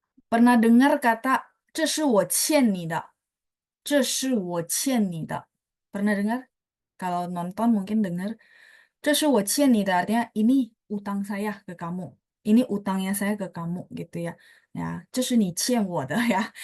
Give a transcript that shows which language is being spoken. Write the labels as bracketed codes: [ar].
[id] Pernah dengar kata [zh] 这是我欠你的,这是我欠你的. [id] Pernah dengar? Kalau nonton mungkin dengar. [zh] 这是我欠你的 [id] artinya ini utang saya ke kamu. Ini utangnya saya ke kamu gitu ya. [zh] Ya, 这是你欠我的 ya.